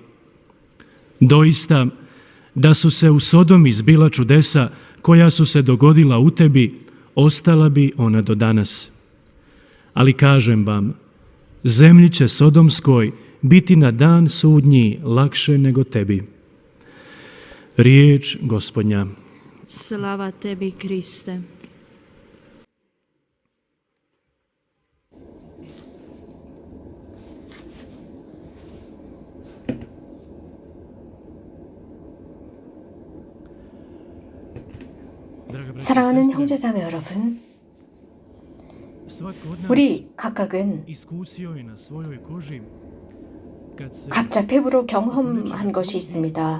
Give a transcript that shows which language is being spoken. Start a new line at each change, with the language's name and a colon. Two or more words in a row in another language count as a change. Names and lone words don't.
Croatian: Doista, da su se u Sodomi zbila čudesa koja su se dogodila u tebi, ostala bi ona do danas. Ali kažem vam, zemlji će Sodomskoj biti na dan sudnji lakše nego tebi. Riječ Gospodnja. Slava tebi, Kriste.
Korean: 사랑하는 형제자매 여러분, 우리 각각은 각자 피부로 경험한 것이 있습니다.